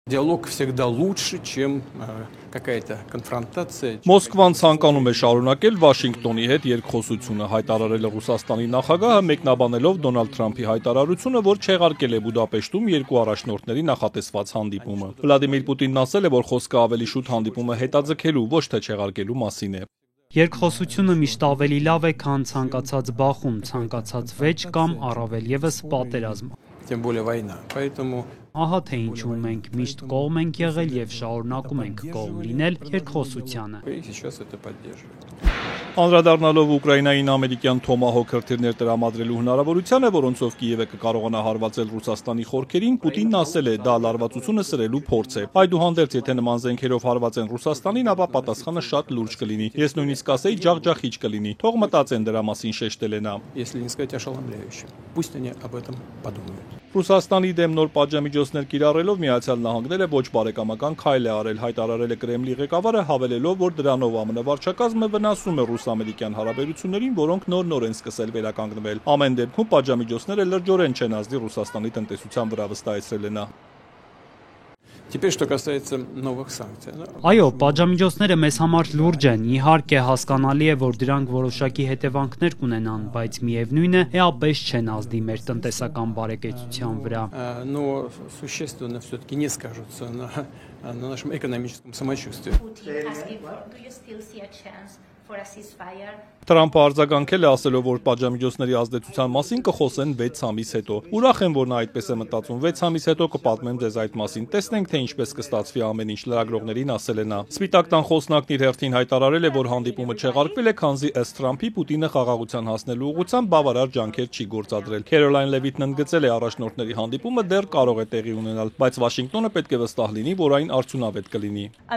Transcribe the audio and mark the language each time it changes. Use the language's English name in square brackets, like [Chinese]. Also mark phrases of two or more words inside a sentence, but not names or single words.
[Russian] Диалог всегда лучше, чем какая-то конфронтация. [Armenian] Մոսկվան ցանկանում է շարունակել Վաշինգտոնի հետ երկխոսությունը, հայտարարել է Ռուսաստանի նախագահը, մեկնաբանելով Դոնալդ Թրամփի հայտարարությունը, որ չեղարկել է Բուդապեշտում երկու առաջնորդների նախատեսված հանդիպումը։ Վլադիմիր Պուտինն ասել է, որ խոսքը ավելի շուտ հանդիպումը հետաձգելու, ոչ թե չեղարկելու մասին է։ Երկխոսությունը միշտ ավելի լավ է, քան ցանկացած բախում, ցանկացած վեճ կամ առավել եւս պատերազմ։ [Russian] Тем более война. Поэтому [Armenian] Ահա թե ինչու մենք միշտ կողմ ենք եղել եւ շարունակում ենք կողմ լինել երկխոսությանը։ [Russian] и сейчас это поддерживает. [Armenian] Անդրադառնալով Ուկրաինային ամերիկյան Թոմահոք հրթիռներ տրամադրելու հնարավորությանը, որոնցով Կիևը կկարողանա հարվածել Ռուսաստանի խորքերին, Պուտինն ասել է, դա լարվածությունը սրելու փորձ է։ Այդուհանդերձ, եթե նման զենքերով հարվածեն Ռուսաստանին, ապա պատասխանը շատ լուրջ կլինի։ Ես նույնիսկ ասեի ջախջախիչ կլինի։ Թող մտածեն դրա մասին, շեշտել է նա։ [Russian] Если не сказать ошеломляющим. Пусть они об этом подумают. [Armenian] Ռուսաստանի դեմ նոր պատժամիջոցներ կիրառելով Միացյալ Նահանգները ոչ բարեկամական քայլ է արել, հայտարարել է Կրեմլի ղեկավարը, հավելելով, որ դրանով ԱՄՆ վարչակազմը վնասում է ռուս-ամերիկյան հարաբերություններին, որոնք նոր են սկսել վերականգնվել։ Ամեն դեպքում պատժամիջոցները լրջորեն չեն ազդի Ռուսաստանի տնտեսության վրա, վստահեցրել է նա։ [Russian] Теперь, что касается новых санкций. [Armenian] Այո, պատժամիջոցները մեզ համար լուրջ են։ Իհարկե հասկանալի է, որ дրանք որոշակի հետևանքներ կունենան, բայց միևնույն է, էապես չեն ազդի մեր տնտեսական բարեկեցության վրա։ [Russian] Но существенно все-таки не скажутся на нашем экономическом самочувствии. [Armenian] Թրամփը արձագանքել է ասելով, որ պատժամիջոցների ազդեցության մասին կխոսեն 6 ամիս հետո։ Ուրախ եմ, որ նա այդպես է մտածում, 6 ամիս հետո կպատմեմ ձեզ այդ մասին։ Տեսնենք, թե ինչպես կստացվի ամեն ինչ, լրագրողներին ասել է նա։ Սպիտակ տան խոսնակն իր հերթին հայտարարել է, որ հանդիպումը չեղարկվել է, քանզի ըստ Թրամփի Պուտինը խաղաղության հասնելու ուղղությամբ բավարար ջանքեր չի գործադրել։ Քերոլայն Լևիթն ընդգծել է առաջնորդների հանդիպումը դեռ կարող է տեղի ունենալ, բայց Վաշինգտոնը պետք է վստահ լինի, որ այն արդյունավետ կլինի։